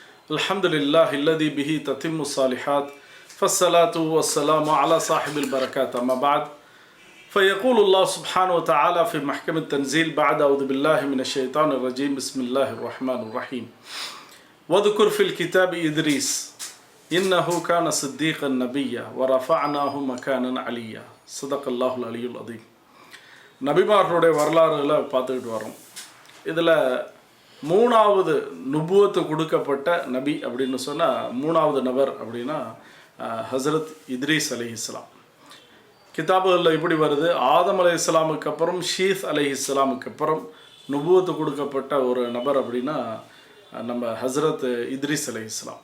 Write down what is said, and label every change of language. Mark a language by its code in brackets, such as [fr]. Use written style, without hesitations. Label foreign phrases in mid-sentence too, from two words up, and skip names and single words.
[ar] الحمد لله الذي به تتم الصالحات فالصلاة والسلام على صاحب البركات أما بعد فيقول الله سبحانه وتعالى في محكم التنزيل بعد أعوذ بالله من الشيطان الرجيم بسم الله الرحمن الرحيم واذكر في الكتاب إدريس إنه كان صديقا نبيا ورفعناه مكانا عليا صدق الله العلي العظيم [ta] நபிமார்களுடைய வரலாறுகளை பார்த்துக்கிட்டு வரோம். இதில் மூணாவது நுபுவத்து கொடுக்கப்பட்ட நபி அப்படின்னு சொன்னால் மூணாவது நபர் அப்படின்னா ஹசரத் இத்ரீஸ் அலைஹிஸ்ஸலாம். கிதாபுகளில் இப்படி வருது, ஆதம் அலைஹிஸ்ஸலாமுக்கு அப்புறம் ஷீஸ் அலைஹிஸ்ஸலாமுக்கு அப்புறம் நுபுவத்து கொடுக்கப்பட்ட ஒரு நபர் அப்படின்னா நம்ம ஹசரத் இத்ரீஸ் அலைஹிஸ்ஸலாம்.